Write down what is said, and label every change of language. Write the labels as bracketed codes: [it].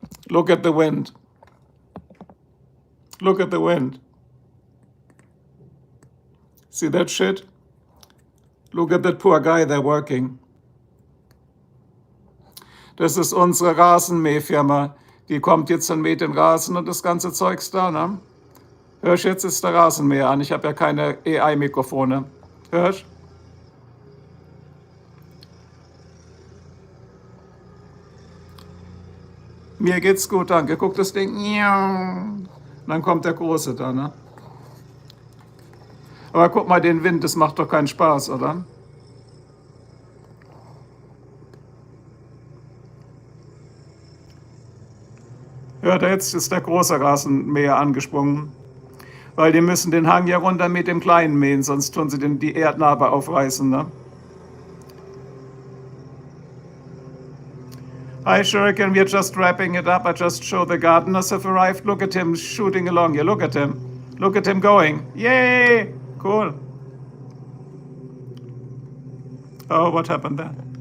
[en] Look at the wind. Look at the wind. See that shit? Look at that poor guy there working. [de] Das ist unsere Rasenmähfirma. Die kommt jetzt und mäht den Rasen und das ganze Zeugs da, ne? Hörst, jetzt ist der Rasenmäher an. Ich habe ja keine AI-Mikrofone. Hörst? Mir geht's gut, danke. Guck das Ding. Und dann kommt der Große da, ne? Aber guck mal den Wind, das macht doch keinen Spaß, oder? Hört ihr, jetzt ist der große Rasenmäher angesprungen. Weil die müssen den Hang ja runter mit dem kleinen mähen, sonst tun sie die Erdnarbe aufreißen, ne? [en] Hi, Shuriken, we're just wrapping it up. I just showed the gardeners have arrived. Look at him shooting along here. Look at him. Look at him going. Yay! Cool. Oh, what happened there?